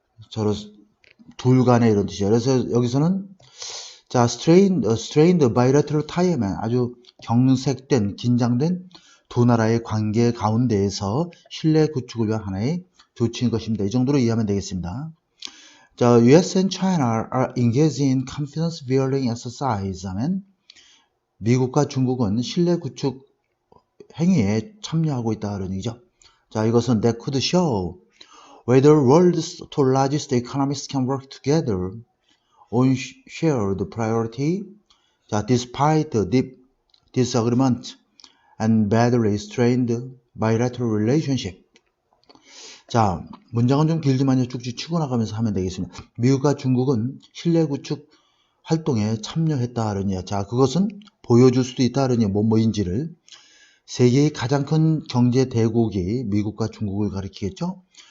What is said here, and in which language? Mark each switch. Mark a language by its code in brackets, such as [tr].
[ko] 서로 둘 간의 이런 뜻이에요. 그래서 여기서는 자, [en] strained bilateral tie [ko] 면 아주 경색된, 긴장된 두 나라의 관계 가운데에서 신뢰 구축을 위한 하나의 조치인 것입니다. 이 정도로 이해하면 되겠습니다. 자, [en] US and China are engaged in confidence building exercise [ko] 하면 미국과 중국은 신뢰 구축 행위에 참여하고 있다 그런 얘기죠. [en] 자, 이것은 that could show whether world's two largest economies can work together on shared priority. 자, despite deep disagreement and badly strained bilateral relationship. [ko] 자, 문장은 좀 길지만요. 쭉쭉 치고 나가면서 하면 되겠습니다. 미국과 중국은 신뢰 구축 활동에 참여했다는 얘기. 자, 그것은 보여줄 수도 있다는 얘기. 뭐인지를. 세계의 가장 큰 경제 대국이 미국과 중국을 가리키겠죠.